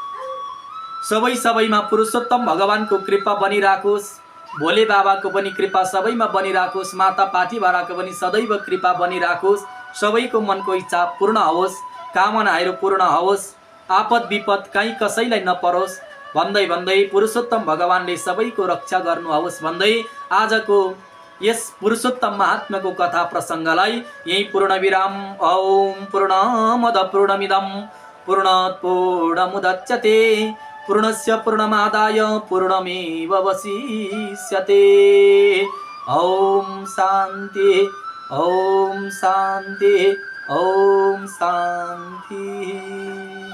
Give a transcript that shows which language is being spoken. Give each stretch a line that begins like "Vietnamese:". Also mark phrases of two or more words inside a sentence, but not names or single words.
Nepali: सबैमा पुरुषोत्तम भगवानको कृपा बनिराखोस्, भोले बाबाको पनि कृपा सबैमा बनिराखोस्, माता पार्थिभराको पनि सदैव कृपा बनिराखोस्, सबैको मनको इच्छा पूर्ण होस्, कामनाहरू पूर्ण होस्, आपद विपद कहीँ कसैलाई नपरोस्, भन्दै भन्दै पुरुषोत्तम भगवानले सबैको रक्षा गर्नुहोस् भन्दै आजको यस पुरुषोत्तम महात्म्यको कथा प्रसङ्गलाई यही पूर्ण विराम।
Sanskrit: ओम पूर्णमद पूर्णमिदं पूर्णात् पूर्णमुदच्यते पूर्णस्य पूर्णमादाय पूर्णमेवावशिष्यते। ओम शान्ति ओम शान्ति ओम शान्ति।